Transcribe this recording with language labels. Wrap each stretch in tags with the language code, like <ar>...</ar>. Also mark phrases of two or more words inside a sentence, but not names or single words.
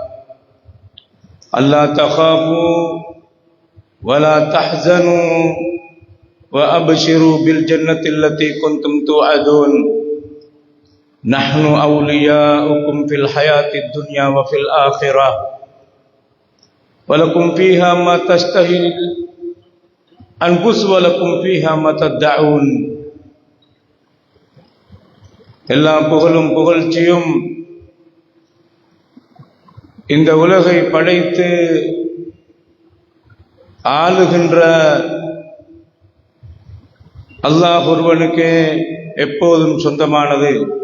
<ar>ألا تخافوا ولا تحزنوا وأبشروا بالجنة التي كنتم توعدون نحن أولياؤكم في الحياة الدنيا وفي الآخرة ولكم فيها ما تشتهي الأنفس ولكم فيها ما تدعون.</ar> <ta>எல்லா புகழும் புகழ்ச்சியும் இந்த உலகை படைத்து ஆளுகின்ற அல்லாஹ் ஒருவனுக்கே எப்போதும் சொந்தமானது.</ta>